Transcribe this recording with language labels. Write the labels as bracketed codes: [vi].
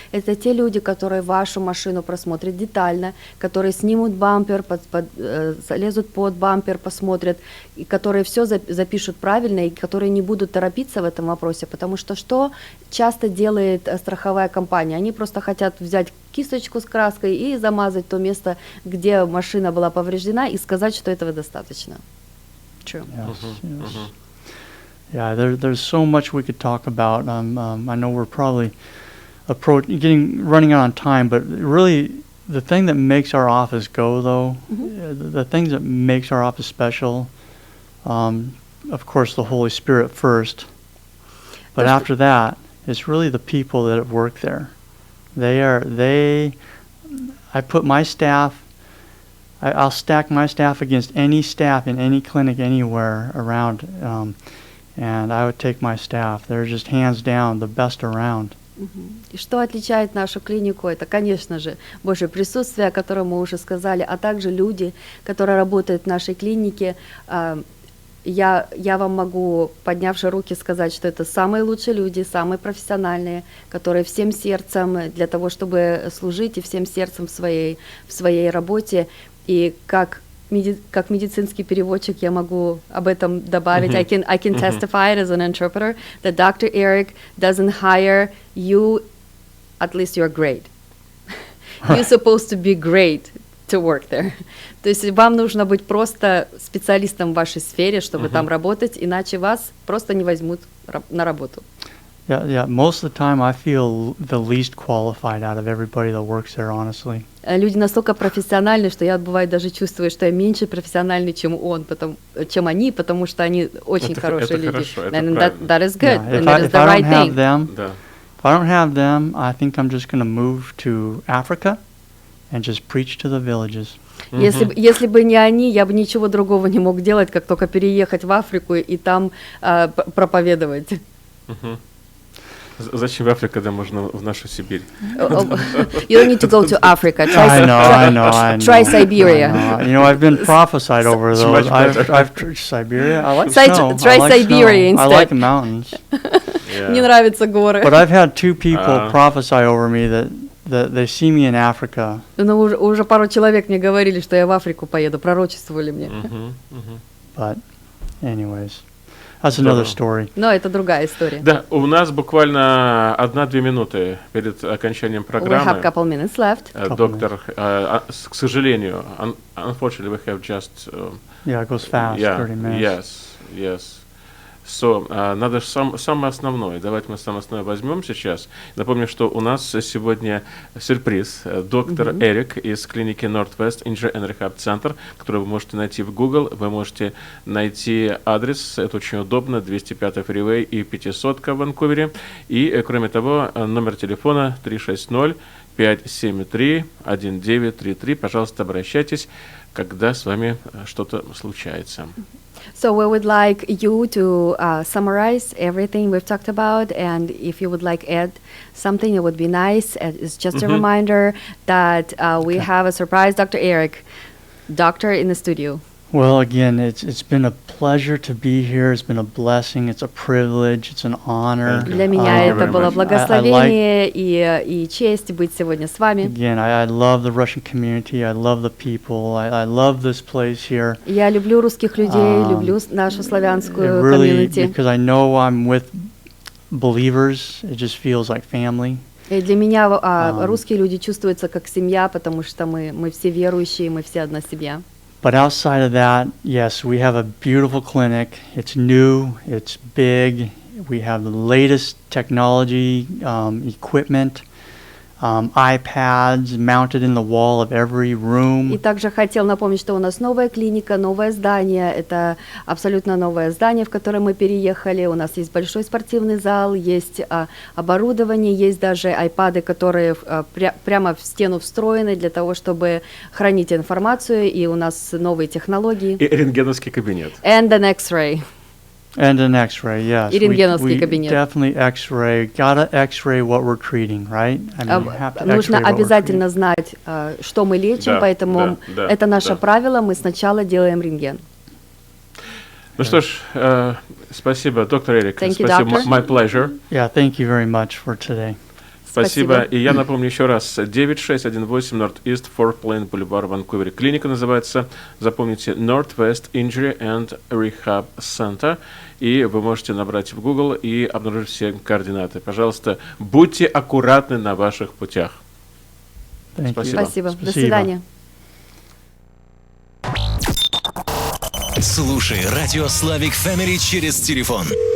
[ru] Это те люди, которые вашу машину просмотрят детально, которые снимут бампер, залезут под бампер, посмотрят, и которые все запишут правильно, и которые не будут торопиться в этом вопросе, потому что часто делает страховая компания? Они просто хотят взять кисточку с краской и замазать то место, где машина была повреждена, и сказать, что этого достаточно. [en] True. Yes, yes. Yeah, there's so much we could talk about. I know we're probably running out on time, but really the thing that makes our office go, though, the things that makes our office special, of course, the Holy Spirit first, but after that, it's really the people that work there. I put my staff, I'll stack my staff against any staff in any clinic anywhere around, and I would take my staff. They're just hands down the best around. [ru] И что отличает нашу клинику, это, конечно же, Божье присутствие, о котором мы уже сказали, а также люди, которые работают в нашей клинике. Я вам могу, поднявши руки, сказать, что это самые лучшие люди, самые профессиональные, которые всем сердцем для того, чтобы служить, и всем сердцем в своей работе. И как медицинский переводчик я могу об этом добавить. [en] I can testify it as an interpreter that Dr. Eric doesn't hire you, at least you're great. You're supposed to be great to work there. [ru] То есть вам нужно быть просто специалистом в вашей сфере, чтобы там работать, иначе вас просто не возьмут на работу. [en] Yeah. Most of the time, I feel the least qualified out of everybody that works there, honestly. [ru] Люди настолько профессиональны, что я бывает даже чувствую, что я меньше профессиональный, чем они, потому что они очень хорошие люди. Хорошо, это [en] And [ru] правильно. [en] that is good. Yeah, And that is the right thing. If I don't have them, I think I'm just going to move to Africa and just preach to the villages. [ru] Если бы не они, я бы ничего другого не мог делать, как только переехать в Африку и там проповедовать. Зачем в Африку, когда можно в нашу Сибирь? [en] You don't need to go to Africa. I know. Try Siberia. You know, I've been prophesied over those. I've Siberia. I like snow. Try Siberia instead. I like mountains. [ru] Мне нравятся горы. [en] But I've had two people prophesy over me that they see me in Africa. [ru] Но уже пару человек мне говорили, что я в Африку поеду, пророчествовали мне. [en] But, anyways. That's another story. [ru] Но это другая история. Да, у нас буквально 1-2 минуты перед окончанием программы. [en] We have a couple minutes left. [ru] Доктор, к сожалению, [en] unfortunately we have just... Yeah, it goes fast, 30 minutes. Yes. [ru] So, надо самое основное. Давайте мы самое основное возьмем сейчас. Напомню, что у нас сегодня сюрприз. Доктор Эрик из клиники Northwest Injury and Rehab Center, который вы можете найти в Google. Вы можете найти адрес. Это очень удобно. 205-й фривей и 500-ка в Ванкувере. И, кроме того, номер телефона 360-573-1933. Пожалуйста, обращайтесь, когда с вами что-то случается. [en] So we would like you to summarize everything we've talked about, and if you would like add something, it would be nice. It's just a reminder that we have a surprise Dr. Eric, doctor in the studio. Well, again, it's been a pleasure to be here. It's been a blessing. It's a privilege. It's an honor. [ru] Для меня это было благословение и честь быть сегодня с вами. [en] Again, I love the Russian community. I love the people. I love this place here. [ru] Я люблю русских людей, люблю нашу славянскую комьюнити. [en] Because I know I'm with believers, it just feels like family. [ru] И для меня русские люди чувствуются как семья, потому что мы все верующие, мы все одна семья. [en] But outside of that, yes, we have a beautiful clinic. It's new, it's big. We have the latest technology, equipment, iPads mounted in the wall of every room. [ru] И также хотел напомнить, что у нас новая клиника, новое здание. Это абсолютно новое здание, в которое мы переехали. У нас есть большой спортивный зал, есть оборудование, есть даже iPad, которые прямо в стену встроены для того, чтобы хранить информацию. И у нас новые технологии. И рентгеновский кабинет. [en] And an X-ray. And an X-ray, yes. [ru] И рентгеновский кабинет. [en] Definitely X-ray. Gotta X-ray what we're treating, right? I mean, you have to [ru] нужно [en] X-ray what [ru] обязательно знать, что мы лечим, поэтому это наше правило. Мы сначала делаем рентген. Ну что ж, спасибо, доктор Эрик. [en] Thank you, [ru] Спасибо, [en] doctor. my pleasure. Yeah, thank you very much for today. [ru] Спасибо. И я напомню еще раз, 9618 Northeast Four Plain Boulevard в Ванкувере. Клиника называется, запомните, Northwest Injury and Rehab Center. И вы можете набрать в Google и обнаружить все координаты. Пожалуйста, будьте аккуратны на ваших путях. Спасибо. Спасибо. До свидания. Слушай радио Slavic Family через телефон